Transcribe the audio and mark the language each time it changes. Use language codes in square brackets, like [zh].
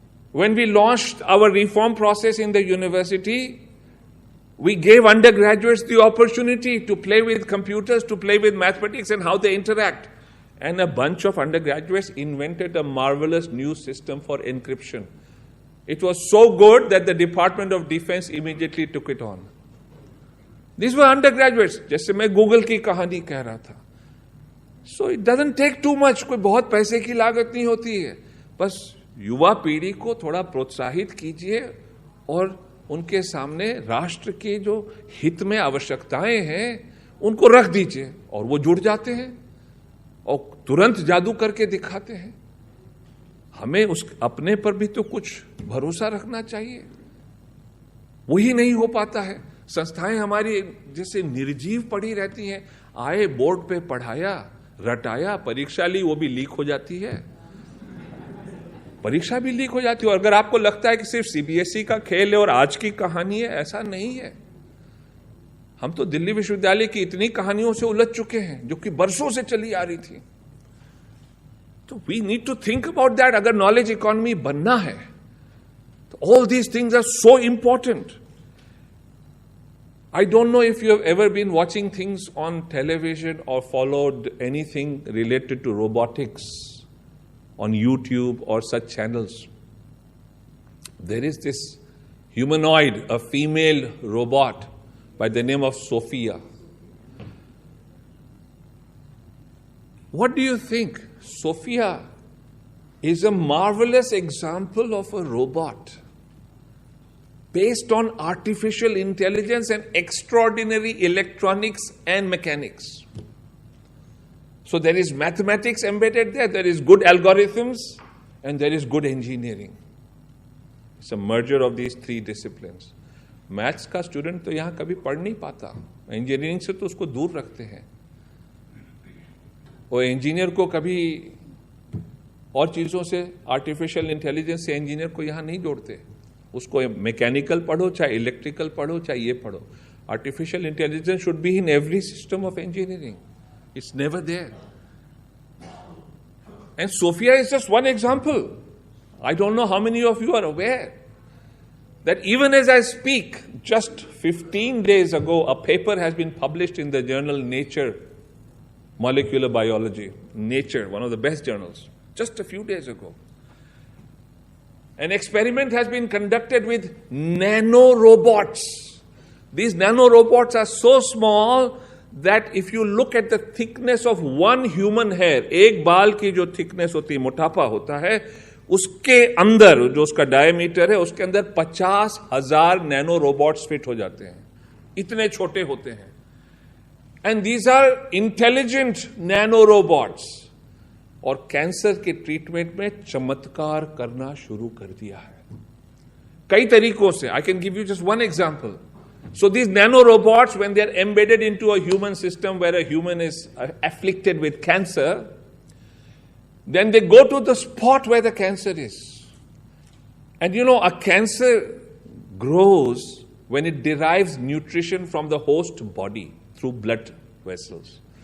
[en] When we launched our reform process in the university, we gave undergraduates the opportunity to play with computers, to play with mathematics and how they interact. And a bunch of undergraduates invented a marvelous new system for encryption. It was so good that the Department of Defense immediately took it on. These were undergraduates, [hi] जैसे मैं Google की कहानी कह रहा था. [en] So it doesn't take too much. [hi] कोई बहुत पैसे की लागत नहीं होती है. बस युवा पीढ़ी को थोड़ा प्रोत्साहित कीजिए और उनके सामने राष्ट्र के जो हित में आवश्यकताएं हैं उनको रख दीजिए और वो जुड़ जाते हैं और तुरंत जादू करके दिखाते हैं. हमें उस अपने पर भी तो कुछ भरोसा रखना चाहिए. वही नहीं हो पाता है. संस्थाएं हमारी जैसे निर्जीव पड़ी रहती हैं. आए बोर्ड पे पढ़ाया, रटाया, परीक्षा ली, वो भी लीक हो जाती है. परीक्षा भी लीक हो जाती है. और अगर आपको लगता है कि सिर्फ सीबीएसई का खेल है और आज की कहानी है, ऐसा नहीं है. हम तो दिल्ली विश्वविद्यालय की इतनी कहानियों से उलझ चुके हैं जो कि बरसों से चली आ रही थी. [en] तो we need to think about that. [hi] अगर नॉलेज इकोनॉमी बनना है तो [en] All these things are so important. I don't know if you have ever been watching things on television or followed anything related to robotics on YouTube or such channels. There is this humanoid, a female robot by the name of Sophia. What do you think? Sophia is a marvelous example of a robot based on artificial intelligence and extraordinary electronics and mechanics. So there is mathematics embedded there, there is good algorithms, and there is good engineering. It's a merger of these three disciplines. [hi] Maths का student तो यहाँ कभी पढ़ नहीं पाता, engineering से तो उसको दूर रखते हैं. वो इंजीनियर को कभी और चीज़ों से, आर्टिफिशियल इंटेलिजेंस से इंजीनियर को यहाँ नहीं जोड़ते. उसको मैकेनिकल पढ़ो, चाहे इलेक्ट्रिकल पढ़ो, चाहे ये पढ़ो. [en] Artificial intelligence should be in every system of engineering. It's never there. And Sophia is just one example. I don't know how many of you are aware that even as I speak, just 15 days ago, a paper has been published in the journal Nature, Molecular Biology. Nature, one of the best journals, just a few days ago. An experiment has been conducted with nanorobots. These nanorobots are so small that if you look at the thickness of one human hair, [hi] एक बाल की जो thickness होती है, मोटापा होता है, उसके अंदर जो उसका डायमीटर है, उसके अंदर 50,000 नैनो रोबोट्स फिट हो जाते हैं. इतने छोटे होते हैं. [en] And these are intelligent nano robots. [hi] और कैंसर के ट्रीटमेंट में चमत्कार करना शुरू कर दिया है कई तरीकों से. [en] I can give you just one example. So these nanorobots, when they are embedded into a human system where a human is afflicted with cancer, then they go to the spot where the cancer is. And you know, a cancer grows when it derives nutrition from the host body through blood vessels.